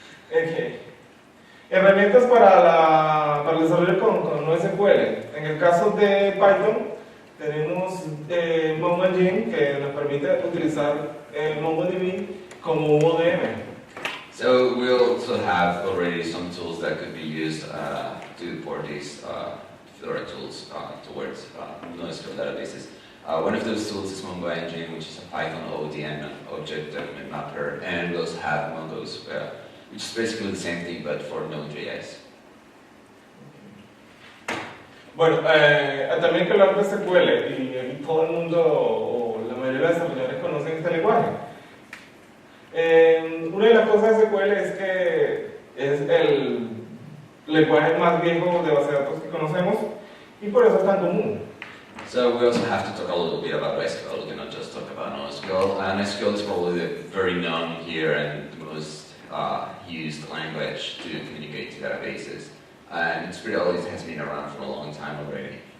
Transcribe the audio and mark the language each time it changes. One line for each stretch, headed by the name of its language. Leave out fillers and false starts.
Spanish: Okay. Herramientas para el desarrollo con NoSQL. En el caso de Python tenemos MongoDB que nos permite utilizar MongoDB como ODM.
English: So we also have already some tools that could be used to port these Fedora tools towards NoSQL databases. One of those tools is MongoDB, which is a Python ODM, object document mapper, and we also have Mongos, which is basically the same thing but for Node.js.
Spanish: Bueno, también hay que hablar de SQL y todo el mundo o la mayoría de los desarrolladores conocen este lenguaje. Una de las cosas de SQL es que es el lenguaje más viejo de base de datos que conocemos y por eso es tan común.
English: So we also have to talk a little bit about SQL. We cannot just talk about NoSQL. And SQL is probably very known here and the most used language to communicate to databases. And it's pretty old, it has been around for a long time already.